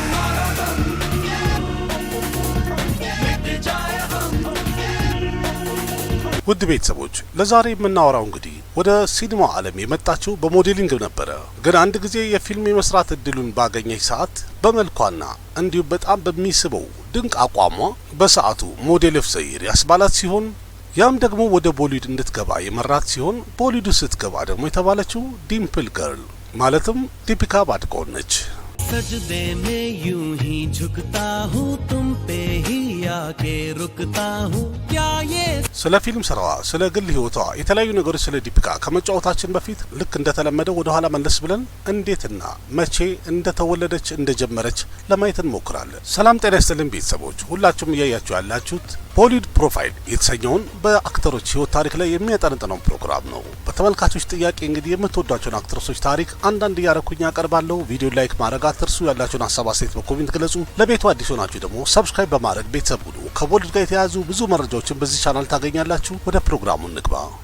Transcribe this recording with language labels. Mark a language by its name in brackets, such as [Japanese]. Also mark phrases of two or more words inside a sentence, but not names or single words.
[Amharic] ውድ ቤተሰቦች ለዛሬ የምናወራው እንግዲህ ወደ ሲኒማ ዓለም የመጣችው በሞዴሊንግ ነበረ። ግን አንድ ጊዜ የፊልም የመስራት እድሉን ባገኘች ሰዓት በመልኳና እንዲሁም በጣም በሚስበው ድንቅ አቋሟ በሰዓቱ [English] model of the year [Amharic] ያስባላት ሲሆን ያም ደግሞ ወደ ቦሊውድ እንድትገባ የመራት ሲሆን ቦሊውድ ስትገባ ደግሞ የተባለችው ዲምፕል ገርል ማለትም ዲፒካ ፓዱኮን ነች። [Hindi] सजदे में यूं ही झुकता हूँ तुम पे ही आके रुकता हूँ क्या ये [Amharic] ስለ ፊልም ስራዋ ስለ ግል ህይወቷ የተለያዩ ነገሮች ስለ ዲፒካ ከመጫወታችን በፊት ልክ እንደተለመደው ወደ ኋላ መለስ ብለን እንዴትና መቼ እንደተወለደች እንደጀመረች ለማየት እንሞክራለን። ሰላም ጤና ይስጥልን ቤተሰቦች፣ ሁላችሁም እያያችሁ ያላችሁት ቦሊውድ ፕሮፋይል የተሰኘውን በአክተሮች ህይወት ታሪክ ላይ የሚያጠነጥነው ፕሮግራም ነው። በተመልካቾች ጥያቄ እንግዲህ የምትወዷቸውን አክተሮች ታሪክ አንዳንድ እያረኩኝ ያቀርባለሁ። ቪዲዮ ላይክ ማድረግ አትርሱ። ያላችሁን ሀሳብ አስተያየት በኮሜንት ግለጹ። ለቤቱ አዲስ ሆናችሁ ደግሞ ሰብስክራይብ በማድረግ ቤተሰብ ሁኑ። ከቦሊውድ ጋር የተያያዙ ብዙ መረጃዎችን በዚህ ቻናል ታገኛላችሁ። ወደ ፕሮግራሙ እንግባ።